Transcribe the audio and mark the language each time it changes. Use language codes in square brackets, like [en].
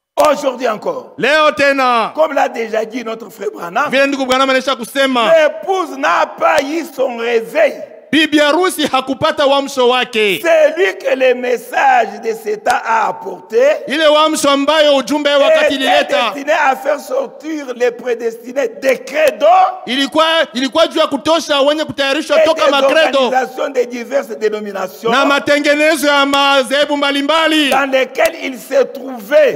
[fr] Aujourd'hui encore, comme l'a déjà dit notre frère Branham, l'épouse n'a pas eu son réveil [sw] bibi harusi hakupata uamsho wake. [fr] Celui que le message de cet temps a apporté, [sw] ile uamsho ambayo ujumbe wakati ilileta, [fr] destiné à faire sortir les prédestinés des credos, [sw] ilikuwa juu ya kutosha wenye kutayarishwa toka makredo [fr] de diverses dénominations, [sw] na matengenezo ya madhehebu mbalimbali [fr] dans lesquelles il se trouvait.